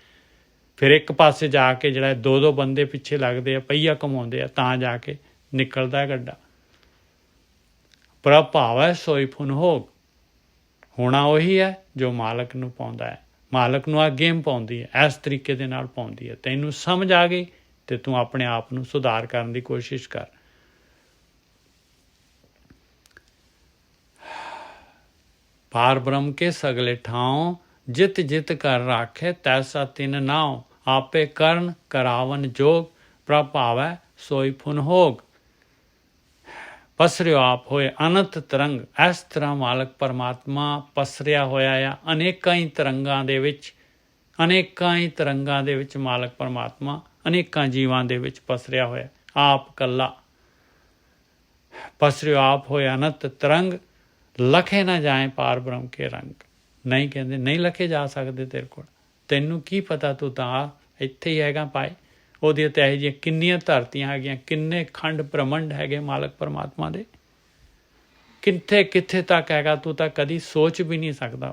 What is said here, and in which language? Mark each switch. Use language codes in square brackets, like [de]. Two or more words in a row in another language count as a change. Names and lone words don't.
[pa] ਫਿਰ ਇੱਕ ਪਾਸੇ ਜਾ ਕੇ ਜਿਹੜਾ ਦੋ ਬੰਦੇ ਪਿੱਛੇ ਲੱਗਦੇ ਆ, ਪਹੀਆ ਘੁਮਾਉਂਦੇ ਆ, ਤਾਂ ਜਾ ਕੇ ਨਿਕਲਦਾ ਗੱਡਾ। ਪ੍ਰਭ ਭਾਵੈ ਸੋਈ ਫੁਨ ਹੋ। ਹੋਣਾ ਉਹੀ ਹੈ ਜੋ ਮਾਲਕ ਨੂੰ ਪਾਉਂਦਾ ਹੈ, ਮਾਲਕ ਨੂੰ ਆ ਗੇਮ ਪਾਉਂਦੀ ਹੈ, ਇਸ ਤਰੀਕੇ ਦੇ ਨਾਲ ਪਾਉਂਦੀ ਹੈ। ਤੈਨੂੰ ਸਮਝ ਆ ਗਈ ਤੇ ਤੂੰ ਆਪਣੇ ਆਪ ਨੂੰ ਸੁਧਾਰ ਕਰਨ ਦੀ ਕੋਸ਼ਿਸ਼ ਕਰ। ਪਾਰ ਬ੍ਰਹਮ ਕੇ ਸਗਲੇ ਠਾਵ, ਜਿਤ ਜਿਤ ਕਰ ਰਾਖੇ ਤੈਸਾ ਤਿਨ ਨਾਵ। ਆਪੇ ਕਰਨ ਕਰਾਵਨ ਜੋਗ, ਪ੍ਰਭ ਭਾਵੈ ਸੋਈ ਫੁਨ ਹੋਗ। ਪਸਰਿਓ ਆਪ ਹੋਏ ਅਨੰਤ ਤਰੰਗ। ਇਸ ਤਰ੍ਹਾਂ ਮਾਲਕ ਪਰਮਾਤਮਾ ਪਸਰਿਆ ਹੋਇਆ ਆ ਅਨੇਕਾਂ ਹੀ ਤਰੰਗਾਂ ਦੇ ਵਿੱਚ, ਅਨੇਕਾਂ ਹੀ ਤਰੰਗਾਂ ਦੇ ਵਿੱਚ ਮਾਲਕ ਪਰਮਾਤਮਾ ਅਨੇਕਾਂ ਜੀਵਾਂ ਦੇ ਵਿੱਚ ਪਸਰਿਆ ਹੋਇਆ। ਆਪ ਕਲਾ ਪਸਰਿਓ ਆਪ ਹੋਏ ਅਨੰਤ ਤਰੰਗ, ਲਖੇ ਨਾ ਜਾਏ ਪਾਰ ਬ੍ਰਹਮ ਕੇ ਰੰਗ। ਨਹੀਂ ਕਹਿੰਦੇ ਨਹੀਂ ਲਖੇ ਜਾ ਸਕਦੇ ਤੇਰੇ ਕੋਲ, ਤੈਨੂੰ ਕੀ ਪਤਾ, ਤੂੰ ਤਾਂ ਇੱਥੇ ਹੀ ਹੈਗਾ ਪਾਏ। ਉਹਦੀਆਂ ਤਾਂ ਇਹੋ ਜਿਹੀਆਂ ਕਿੰਨੀਆਂ ਧਰਤੀਆਂ ਹੈਗੀਆਂ, ਕਿੰਨੇ ਖੰਡ ਬ੍ਰਹਮੰਡ ਹੈਗੇ ਮਾਲਕ ਪਰਮਾਤਮਾ ਦੇ, ਕਿੱਥੇ ਕਿੱਥੇ ਤੱਕ ਹੈਗਾ, ਤੂੰ ਤਾਂ ਕਦੀ ਸੋਚ ਵੀ ਨਹੀਂ ਸਕਦਾ।